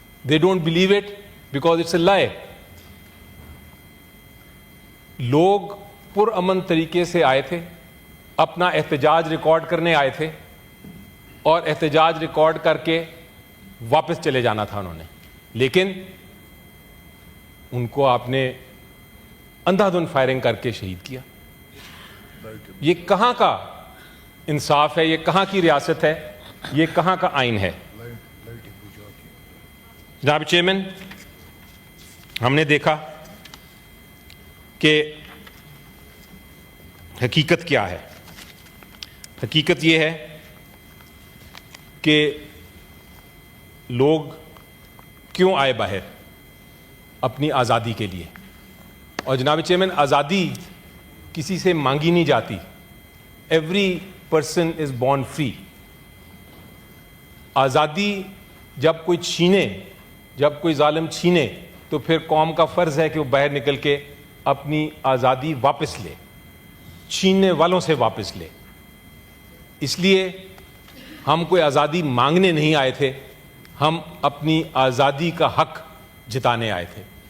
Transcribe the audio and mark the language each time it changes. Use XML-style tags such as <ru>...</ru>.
<en>They don't believe it because it's a lie.</en> <ur>لوگ پرامن طریقے سے آئے تھے، اپنا احتجاج ریکارڈ کرنے آئے تھے اور احتجاج ریکارڈ کر کے واپس چلے جانا تھا انہوں نے. لیکن ان کو آپ نے اندھا دھند فائرنگ کر کے شہید کیا. یہ کہاں کا انصاف ہے؟ یہ کہاں کی ریاست ہے؟ یہ کہاں کا آئین ہے؟ جناب چیئرمین، ہم نے دیکھا کہ حقیقت کیا ہے. حقیقت یہ ہے کہ لوگ کیوں آئے باہر؟ اپنی آزادی کے لیے. اور جناب چیئرمین، آزادی کسی سے مانگی نہیں جاتی،</ur> <en>every person is born free.</en> <ur>آزادی جب کوئی چھینے, جب کوئی ظالم چھینے, تو پھر قوم کا فرض ہے کہ وہ باہر نکل کے اپنی آزادی واپس لے, چھیننے والوں سے واپس لے. اس لیے ہم کوئی آزادی مانگنے نہیں آئے تھے, ہم اپنی آزادی کا حق جتانے آئے تھے.</ur>